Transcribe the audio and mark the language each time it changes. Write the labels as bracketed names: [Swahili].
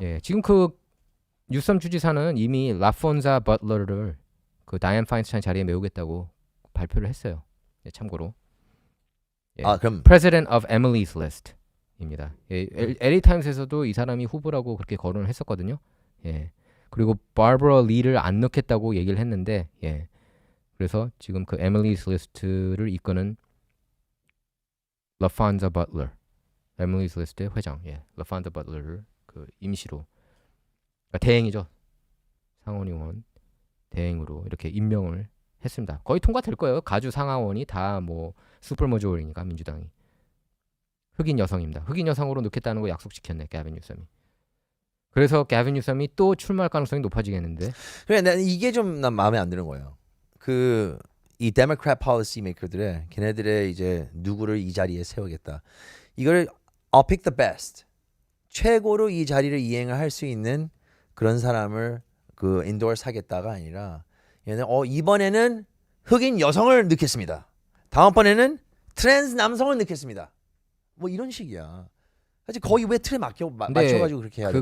[Korean] 예, 지금 그 뉴섬 주지사는 이미 라폰자 버틀러를 그 다이앤 파인스타인 자리에 메우겠다고 발표를 했어요. 예, 참고로. 예. 그럼 [English] President of Emily's List입니다. [Korean] 예, LA 타임스에서도 이 사람이 후보라고 그렇게 거론을 했었거든요. 예. 그리고 바버라 리를 안 넣겠다고 얘기를 했는데, 예. 그래서 지금 그 Emily's List를 이끄는 라폰자 버틀러, Emily's List의 회장, 예, 라폰자 버틀러를 그 임시로, 그러니까 대행이죠. 상원의원 대행으로 이렇게 임명을 했습니다. 거의 통과될 거예요. 가주 상하원이 다 뭐 슈퍼 모조리니까 민주당이. 흑인 여성입니다. 흑인 여성으로 넣겠다는 거 약속시켰네, 가빈 뉴섬이. 그래서 가빈 뉴섬이 또 출마할 가능성이 높아지겠는데. 그래, 난 이게 좀 난 마음에 안 드는 거예요. 그 이 데모크랙 policy maker들의 걔네들의 이제 누구를 이 자리에 세우겠다. 이걸 [English] I'll pick the best. [Korean] 최고로 이 자리를 이행을 할 수 있는 그런 사람을 그 endorse 하겠다가 아니라 얘는 이번에는 흑인 여성을 넣겠습니다. 다음번에는 트랜스 남성을 넣겠습니다. 뭐 이런 식이야. 사실 거의 왜 틀에 맞춰가지고 그렇게 해야 되는